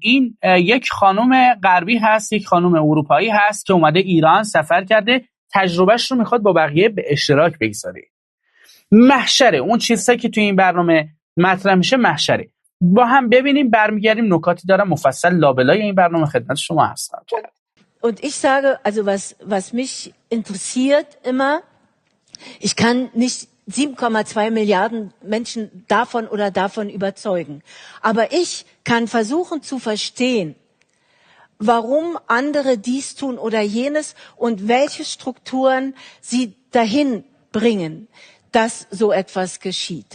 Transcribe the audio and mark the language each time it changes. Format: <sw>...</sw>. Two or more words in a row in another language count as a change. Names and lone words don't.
<fa>این یک خانم غربی هست، یک خانم اروپایی هست که اومده ایران سفر کرده، تجربهش رو میخواد با بقیه به اشتراک بگذاره. محشره، اون چیزایی که توی این برنامه مطرح میشه محشره. با هم ببینیم، برمیگردیم نکاتی دارم مفصل لابلای این برنامه خدمت شما هستم.</fa> <de>Und ich sage, also was mich interessiert immer, ich kann nicht 7,2 Milliarden Menschen davon überzeugen. Aber ich kann versuchen zu verstehen, warum andere dies tun oder jenes und welche Strukturen sie dahin bringen, dass so etwas geschieht.</de>